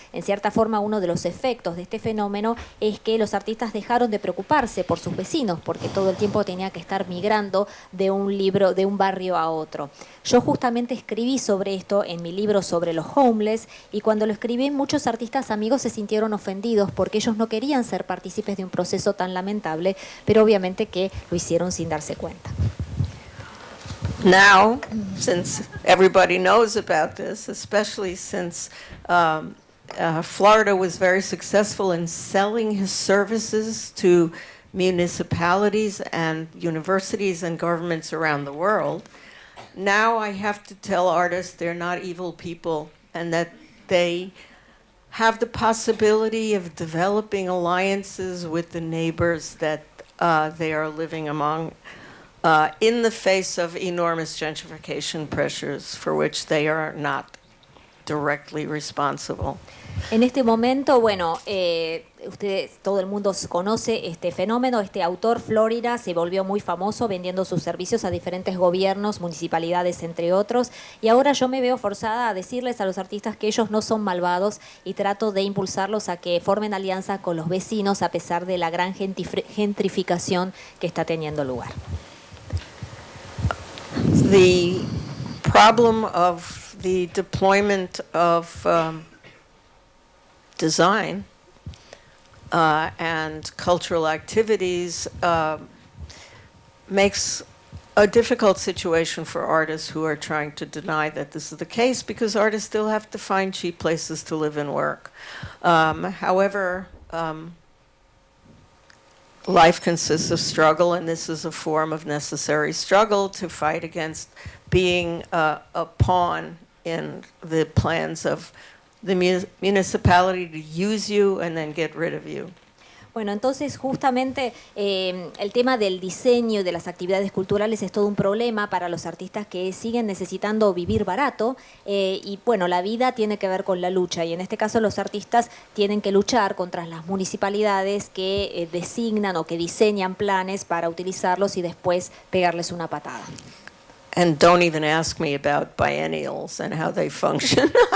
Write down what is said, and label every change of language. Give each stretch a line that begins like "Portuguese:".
Spanish: En cierta forma, uno de los efectos de este fenómeno es que los artistas dejaron de preocuparse por sus vecinos, porque todo el tiempo tenía que estar migrando de un barrio a otro. Yo justamente escribí sobre esto en mi libro sobre los homeless, y cuando lo escribí, muchos artistas amigos se sintieron ofendidos porque ellos no querían ser partícipes de un proceso tan lamentable, pero obviamente que lo hicieron sin darse cuenta.
English: Now, since everybody knows about this, especially since Florida was very successful in selling his services to municipalities and universities and governments around the world, now I have to tell artists they're not evil people and that they have the possibility of developing alliances with the neighbors that they are living among, in the face of enormous gentrification pressures for which they are not directly responsible.
Spanish: En este momento, bueno, ustedes, todo el mundo conoce este fenómeno. Este autor, Florida, se volvió muy famoso vendiendo sus servicios a diferentes gobiernos, municipalidades, entre otros. Y ahora yo me veo forzada a decirles a los artistas que ellos no son malvados, y trato de impulsarlos a que formen alianza con los vecinos a pesar de la gran gentrificación que está teniendo lugar.
English: The problem of the deployment of design and cultural activities makes a difficult situation for artists who are trying to deny that this is the case, because artists still have to find cheap places to live and work. However, life consists of struggle, and this is a form of necessary struggle to fight against being a pawn in the plans of the municipality to use you and then get rid of you.
Spanish: Bueno, entonces justamente el tema del diseño y de las actividades culturales es todo un problema para los artistas que siguen necesitando vivir barato, y bueno, la vida tiene que ver con la lucha, y en este caso los artistas tienen que luchar contra las municipalidades que designan o que diseñan planes para utilizarlos y después pegarles una patada.
English: And don't even ask me about biennials and how they function.